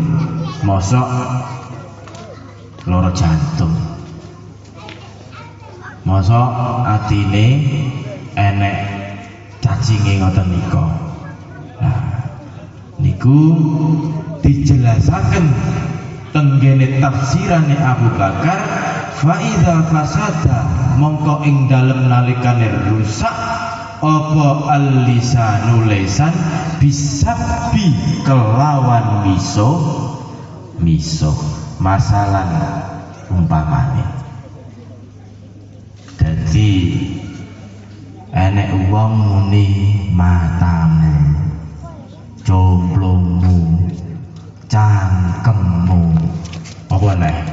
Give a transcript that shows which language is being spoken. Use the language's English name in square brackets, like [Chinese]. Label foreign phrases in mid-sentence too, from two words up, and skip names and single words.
[Javanese] Mosok lara jantung. Mosok atine enek cacinge ngoten nika. Nah, niku dijelasaken tenggene tafsirane Abu Bakar, [Arabic] فإذا فسد [Javanese] mongko ing dalem nalikane rusak apa al-lisanu lisan bisabbi kelawan miso masalan umpamane. Dadi enek wong muni matamu, jomblomu, cangkemmu, apa nek?